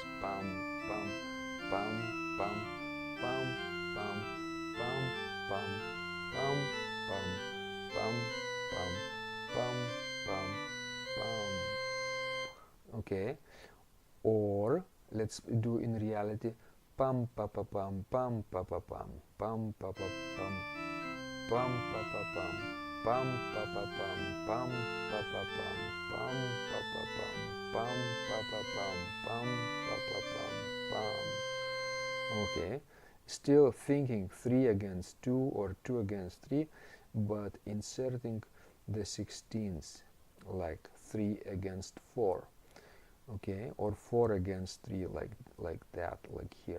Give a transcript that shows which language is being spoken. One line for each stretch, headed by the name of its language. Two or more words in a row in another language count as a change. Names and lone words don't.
English: Pam, pam, pam, pam, pam, pam, pam, pam, pam, pam, pam, pam, pam, pam, pam. Okay. Or let's do in reality pam pa pa pam pam pa pa pam pam pa pa pam pam pa pa pam pam pa pa pam pam pa pa pam pam pa pa pam pam pa pa pam pam pa pa pam pam. Okay, still thinking 3 against 2 or 2 against 3, but inserting the 16ths like 3 against 4. Okay, or 4 against 3, like that, like here.